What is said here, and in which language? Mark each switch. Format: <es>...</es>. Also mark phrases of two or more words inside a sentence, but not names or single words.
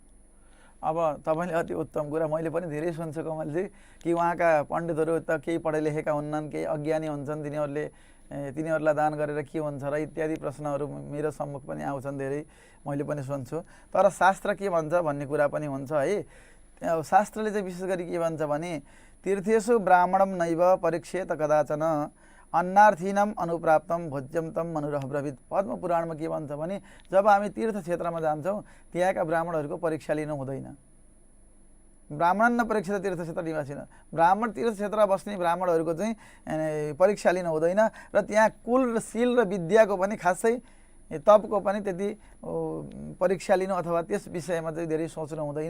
<ne>अब तपाईँले अति उत्तम कुरा, मैले पनि धेरै सुन्छु कमलजी कि उहाँका पण्डितहरू त केही पढे लेखेका हुन्नन्, केही अज्ञानी हुन्छन्, तिनीहरूलाई दान गरेर के हुन्छ र इत्यादि प्रश्नहरू मेरो सम्मुख पनि आउँछन्, धेरै मैले पनि सुन्छु। तर शास्त्र के भन्छ भन्ने कुरा पनि हुन्छ है। शास्त्रले चाहिँ विशेष गरी के भन्छ भने</ne> <sa>तीर्थेषु ब्राह्मणम नैव परीक्षेत कदाचन अन्नार्थीनम अनुप्राप्तम भोज्यम तम मनुरह ब्रवीत।</sa> <ne>पद्म पुराणमा के भन्छ भने जब हामी तीर्थ क्षेत्रमा जान्छौँ त्यहाँका ब्राह्मणहरूको परीक्षा लिनु हुँदैन।</ne> <sa>ब्राह्मण नपरीक्षित तीर्थ क्षेत्र निवासी न,</sa> <ne>ब्राह्मण तीर्थ क्षेत्रमा बस्ने ब्राह्मणहरूको चाहिँ परीक्षा लिनु हुँदैन र त्यहाँ कुल र शील र विद्याको पनि खासै तपको पनि त्यति परीक्षा लिनु अथवा त्यस विषयमा चाहिँ धेरै सोच्नु हुँदैन।</ne>